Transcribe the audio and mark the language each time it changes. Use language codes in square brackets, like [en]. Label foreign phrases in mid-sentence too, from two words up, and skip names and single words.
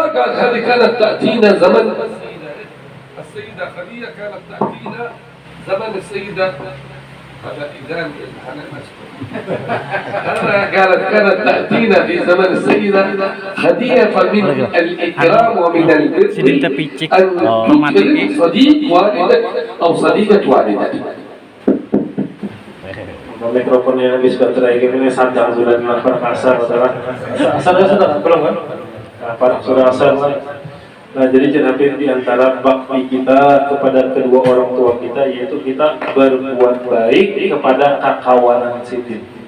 [ar] قال هذه كانت تأتينا زمن السيدة خديجة، كانت تأتينا زمن السيدة قالت كانت تأتينا في زمن السيدة خديجة. فمن الإكرام ومن البر أن تكرم صديق والدك أو صديقة والدك. [id] Mikrofonnya habis baterai ini sanjang sudah dilakukan asar sudah belum kan? Sudah asar. Nah jadi Habib, diantara bakti kita kepada kedua orang tua kita yaitu kita berbuat baik kepada kakawanan sidin.